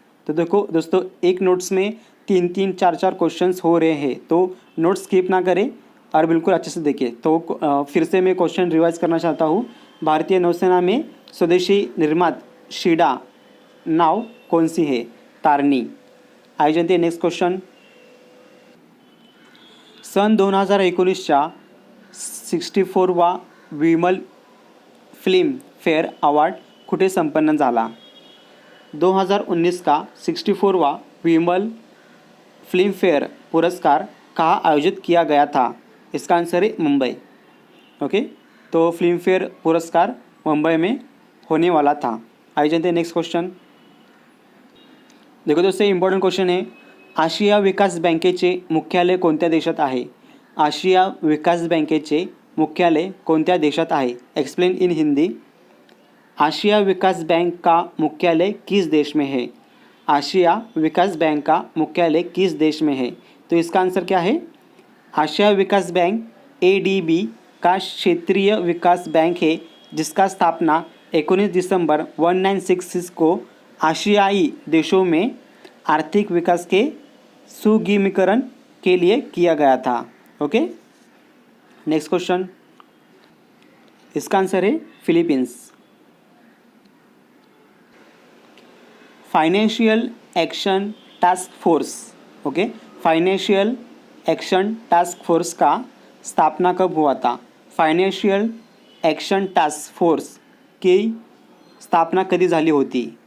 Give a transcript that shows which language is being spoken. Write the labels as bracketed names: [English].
[Hindi] तो देखो दोस्तों, एक नोट्स में 3-3, 4-4 क्वेश्चंस हो रहे हैं, तो नोट्स स्किप ना करें और बिल्कुल अच्छे से देखें। तो फिर से मैं क्वेश्चन रिवाइज करना चाहता हूँ। भारतीय नौसेना में स्वदेशी निर्मित शिडा नाव कौन सी है? तारनी। आइए जानते हैं नेक्स्ट क्वेश्चन। [Marathi] सन 2019च्या 64वा विमल फिल्म फेअर अवॉर्ड कुठे संपन्न झाला? [Hindi] 2019 का 64वां विमल फिल्म फेयर पुरस्कार कहाँ आयोजित किया गया था? इसका आंसर है मुंबई। ओके, तो फिल्म फेयर पुरस्कार मुंबई में होने वाला था। आइए जानते हैं नेक्स्ट क्वेश्चन। देखो दोस्तों, इम्पॉर्टंट क्वेश्चन है। [Marathi] आशिया विकास बँकेचे मुख्यालय कोणत्या देशात आहे? आशिया विकास बँकेचे मुख्यालय कोणत्या देशात आहे? [English] Explain in Hindi. [Hindi] Asia Vikas bank का मुख्यालय किस देश में है? आशिया विकास बैंक का मुख्यालय किस देश में है? तो इसका आंसर क्या है? आशिया विकास बैंक ADB का क्षेत्रीय विकास बैंक है, जिसका स्थापना 19 दिसंबर 1966 को आशियाई देशों में आर्थिक विकास के सुगमीकरण के लिए किया गया था। Okay, next question. इसका आंसर है Philippines. Financial action task force, okay, financial action task force का स्थापना कब हुआ था? [Marathi] फाइनेंशियल एक्शन टास्क फोर्स की स्थापना कधी झाली होती?